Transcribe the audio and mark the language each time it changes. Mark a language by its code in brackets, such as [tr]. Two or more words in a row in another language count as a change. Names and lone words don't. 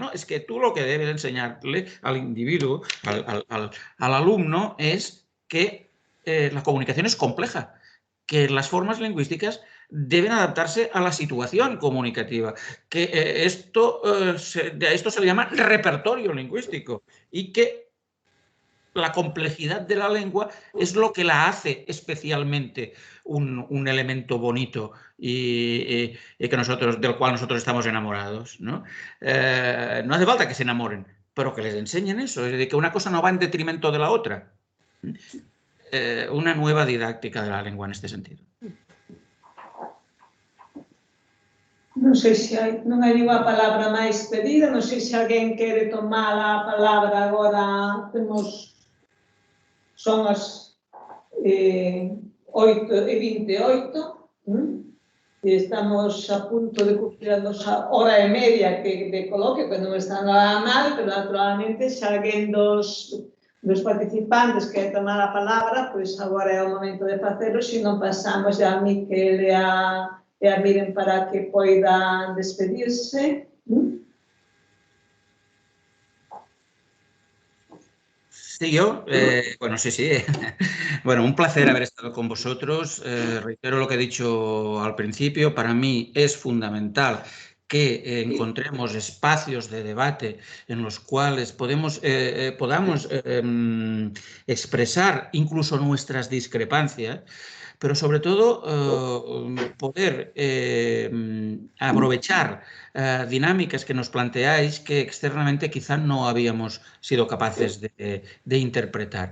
[es] No, es que tú lo que debes enseñarle al individuo, al alumno, es que la comunicación es compleja, que las formas lingüísticas deben adaptarse a la situación comunicativa, que a esto se le llama repertorio lingüístico, y que la complejidad de la lengua es lo que la hace especialmente un elemento bonito y que del cual nosotros estamos enamorados, ¿no? No hace falta que se enamoren, pero que les enseñen eso, es decir, que una cosa no va en detrimento de la otra. Una nueva didáctica de la lengua en este sentido. [gl] Non sei se non hai ninguna palabra máis pedida, non sei se alguén quere tomar a palabra agora. Son as 8:28, e estamos a punto de cumplir a nosa hora e media de coloquio, que non está nada mal, pero naturalmente se alguén dos participantes quere tomar a palabra, pois agora é o momento de facelo, se non pasamos a Miquel e a Miren para que poidan despedirse. [es] Sí, yo, bueno, sí. Bueno, un placer haber estado con vosotros. Reitero lo que he dicho al principio. Para mí es fundamental que encontremos espacios de debate en los cuales podamos expresar incluso nuestras discrepancias, pero sobre todo poder aprovechar dinámicas que nos planteáis que externamente quizá no habíamos sido capaces de interpretar.